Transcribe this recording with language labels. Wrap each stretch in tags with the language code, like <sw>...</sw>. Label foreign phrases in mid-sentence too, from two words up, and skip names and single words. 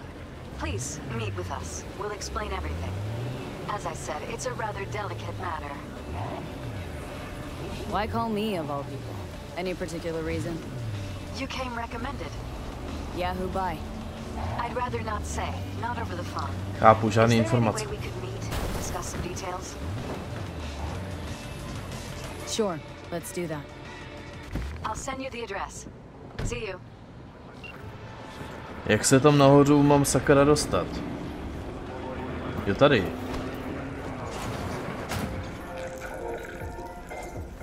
<en>Please, meet with us. We'll explain everything. As I said, it's a rather delicate matter. Why call me, of all people? Any particular reason? You came recommended. Yeah, who by? I'd rather not say. Not over the phone.</en> <cs>Chápu, žádný informace.</cs> <en>Is there any way we could meet and discuss some details? Sure, let's do that. I'll send you the address. See you.</en> <cs>Jak se tam nahoru mám sakra dostat? Jo, tady.</cs>